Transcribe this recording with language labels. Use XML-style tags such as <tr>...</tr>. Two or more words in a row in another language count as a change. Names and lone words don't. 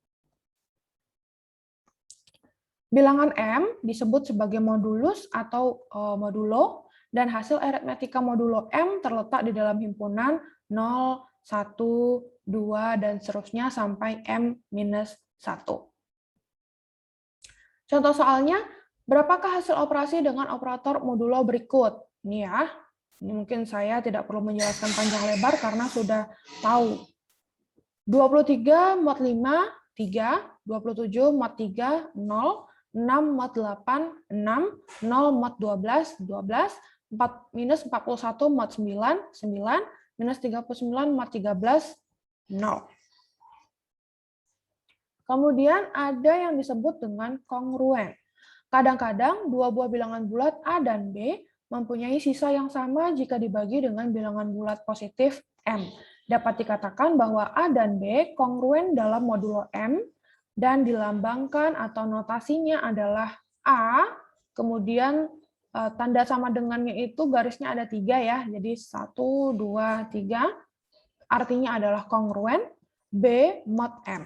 <id>Bilangan M disebut sebagai modulus atau modulo, dan hasil aritmetika modulo M terletak di dalam himpunan 0, 1, 2, dan seterusnya sampai M-1. Contoh soalnya, berapakah hasil operasi dengan operator modulo berikut? Ini ya, ini mungkin saya tidak perlu menjelaskan panjang lebar karena sudah tahu. 23 mod 5, 3, 27 mod 3, 0, 6 mod 8, 6, 0 mod 12, 12, minus 41 mod 9, 9, minus 39 mod 13, 0. Kemudian ada yang disebut dengan kongruen. Kadang-kadang dua buah bilangan bulat A dan B mempunyai sisa yang sama jika dibagi dengan bilangan bulat positif M. Dapat dikatakan bahwa A dan B kongruen dalam modulo M dan dilambangkan atau notasinya adalah A, kemudian tanda sama dengannya itu garisnya ada 3 ya, jadi 1, 2, 3, artinya adalah kongruen, B mod M.</id>